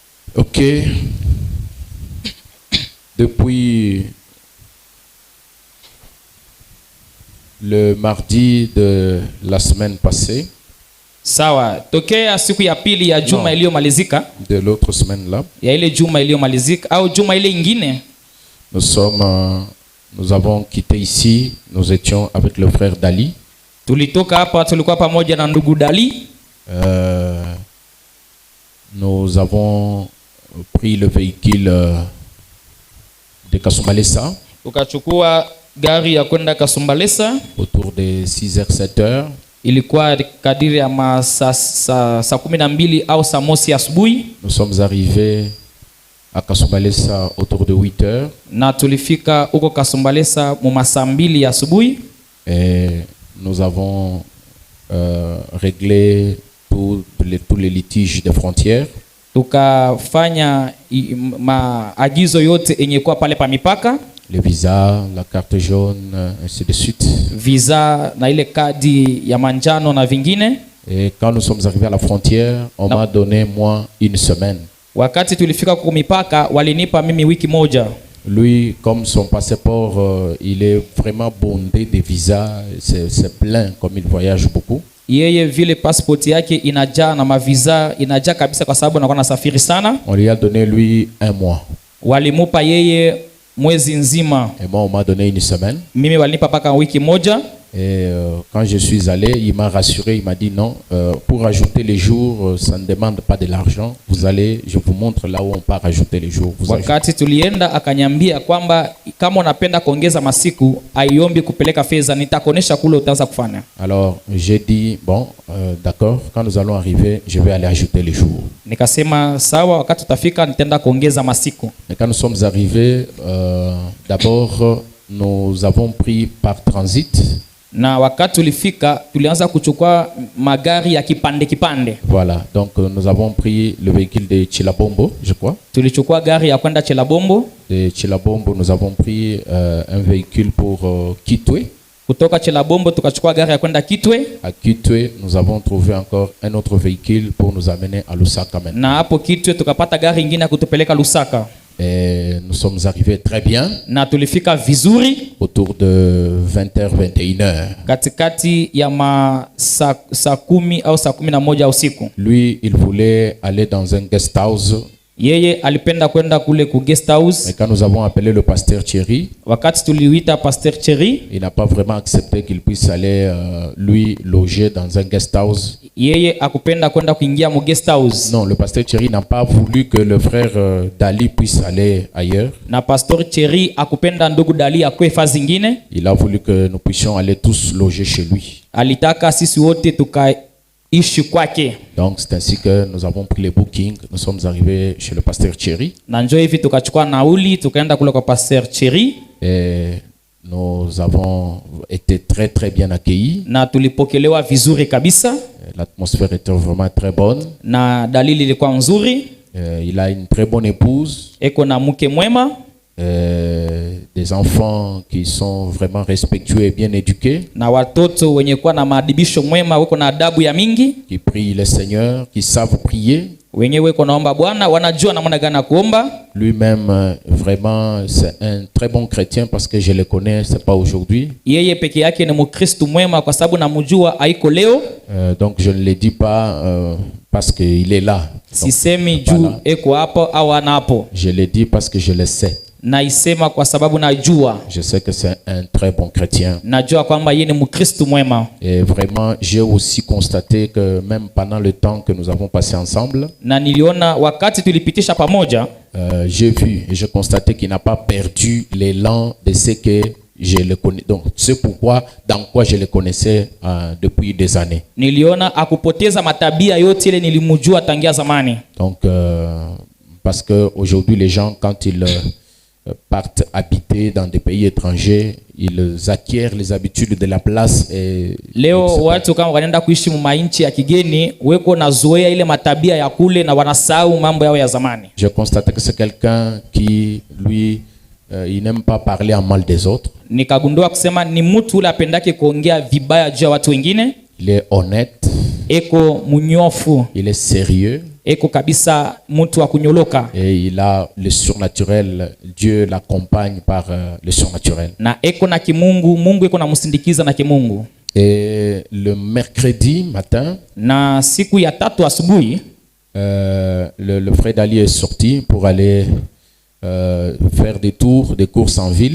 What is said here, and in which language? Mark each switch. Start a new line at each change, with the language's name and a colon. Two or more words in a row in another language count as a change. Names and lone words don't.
French: Ok. Depuis le mardi de la semaine passée,
Swahili: Sawa, tokea siku ya pili ya juma iliyomalizika,
French: de l'autre semaine là,
Swahili: ya ile juma iliyomalizika au juma ile ingine,
French: nous avons quitté ici, nous étions avec le frère Dali.
Swahili: tulitoka hapa, tulikuwa pamoja na ndugu Dali.
French: Nous avons pris le véhicule de Kasumbalesa
Swahili: Tukachukua gari ya kwenda Kasumbalesa
French: autour de 6h 7h.
Swahili: ilikuwa kadiri ya saa 12 au saa mosi asubuhi.
French: Nous sommes arrivés à Kasumbalesa autour de 8h.
Swahili: Na tulifika huko Kasumbalesa mu saa 2 asubuhi.
French: Et nous avons réglé tous les litiges des frontières.
Swahili: Tukafanya maagizo yote yenye kwa pale pa mipaka,
French: les visas, la carte jaune, ainsi de suite.
Swahili: Visa na ile kadi ya manjano na vingine.
French: Et quand nous sommes arrivés à la frontière, on m'a donné moi une semaine.
Swahili: Wakati tulifika kwa mipaka walinipa mimi wiki moja.
French: Lui, comme son passeport, il est vraiment bondé de visas, c'est plein comme il voyage beaucoup.
Swahili: Yeye vile passport yake inajaa na mavisa inajaa kabisa kwa sababu anakuwa nasafiri sana.
French: On lui a donné lui 1 mois.
Swahili: Walimupa yeye mwezi nzima.
French: Et moi on m'a donné une semaine.
Swahili: Mimi walinipa paka wiki moja.
French: Et quand je suis allé, il m'a rassuré, il m'a dit non, pour ajouter les jours, ça ne demande pas de l'argent. Vous allez, je vous montre là où on part ajouter les jours.
Swahili: Wakati tulienda akanyambia kwamba kama unapenda kuongeza masiku aiombi kupeleka fedha, nitakonesha kule utaanza kufanya.
French: Alors j'ai dit bon, d'accord, quand nous allons arriver, je vais aller ajouter les jours.
Swahili: Nikasema sawa, wakati tutafika nitaenda kuongeza masiku.
French: Et quand nous sommes arrivés, d'abord nous avons pris par transit.
Swahili: Na wakati tulifika tulianza kuchukua magari ya kipande kipande.
French: Voilà, donc nous avons pris le véhicule de Chilabombo, je crois.
Swahili: Tulichukua gari ya kwenda Chilabombo.
French: De Chilabombo, nous avons pris un véhicule pour Kitwe.
Swahili: Kutoka Chilabombo tukachukua gari ya kwenda Kitwe.
French: À Kitwe, nous avons trouvé encore un autre véhicule pour nous amener à Lusaka maintenant.
Swahili: Na hapo Kitwe tukapata gari ingine ya kutupeleka Lusaka.
French: Et nous sommes arrivés très bien.
Swahili: Na tulifika vizuri
French: autour de 20h 21h.
Swahili: Katikati ya saa 10 au saa 11 usiku.
French: Lui, il voulait aller dans un
English: guest house.
Swahili: Yeye alipenda kwenda kule ku
English: guest house.
French: Et quand nous avons appelé le pasteur Thierry,
Swahili: wakati tuliuita pasteur Thierry,
French: il n'a pas vraiment accepté qu'il puisse aller lui loger dans un
English: guest house.
Swahili: Yeye akupenda kwenda kuingia mu
English: guest house.
French: Non, le pasteur Thierry n'a pas voulu que le frère Dali puisse aller ailleurs.
Swahili: Na pasteur Thierry akupenda ndugu Dali akwe fazi nyingine.
French: Il a voulu que nous puissions aller tous loger chez lui.
Swahili: Alitaka sisi wote tukaishi kwake.
French: Donc c'est ainsi que nous avons pris les bookings. Nous sommes arrivés chez le pasteur Thierry.
Swahili: Na njoo hivi tukachukua nauli tukaenda kule kwa pasteur Thierry.
French: Et nous avons été très très bien accueillis.
Swahili: Na tulipokelewa vizuri kabisa.
French: L'atmosphère était vraiment très bonne.
Swahili: Na dalili ilikuwa nzuri.
French: Il a une très bonne épouse.
Swahili: Eko na mke mwema.
French: Des enfants qui sont vraiment respectueux et bien éduqués.
Swahili: Na watoto wenye kuwa na maadibisho mwema, weko na adabu ya mingi.
French: Qui prient le Seigneur, qui savent prier.
Swahili: Wenye weko naomba Bwana, wanajua namna gani kuomba.
French: Lui-même vraiment c'est un très bon chrétien parce que je le connais, c'est pas aujourd'hui.
Swahili: Yeye peke yake ni Mkristo mwema kwa sababu namjua haiko leo.
French: Donc je ne le dis pas parce que il est là.
Swahili: Sisemi juu eko hapo au anapo.
French: Je le dis parce que je le sais.
Swahili: Naisema kwa sababu najua.
French: Je sais que c'est un très bon chrétien.
Swahili: Najua kwamba yeye ni Mkristo mwema.
French: Et vraiment, j'ai aussi constaté que même pendant le temps que nous avons passé ensemble,
Swahili: na niliona wakati tulipitisha pamoja,
French: j'ai vu et j'ai constaté qu'il n'a pas perdu l'élan de ce que je le connais. Donc c'est pourquoi dans quoi je le connaissais depuis des années.
Swahili: Niliona akupoteza matabia yote ile nilimjua tangia zamani.
French: Donc parce que aujourd'hui les gens quand ils partent habiter dans des pays étrangers, ils acquièrent les habitudes de la place et
Swahili: leo watu kama wanaenda kuishi mainchi ya kigeni weko na zoea ile matabia ya kule na wanasahau mambo yao ya zamani.
French: Je constate que c'est quelqu'un qui lui il n'aime pas parler en mal des autres.
Swahili: Nikagundua kusema ni mtu ule apendake kuongea vibaya juu ya watu wengine.
French: Il est honnête.
Swahili: Eko munyofu.
French: Il est sérieux.
Swahili: eko kabisa mtu wa kunyoloka,
French: Et il a le surnaturel. Dieu l'accompagne par le surnaturel.
Swahili: na eko na kimungu, Mungu eko na msindikiza na kimungu.
French: Et le mercredi matin,
Swahili: Na siku ya tatu asubuhi
French: le frère Dali est sorti pour aller faire des tours, des courses en ville.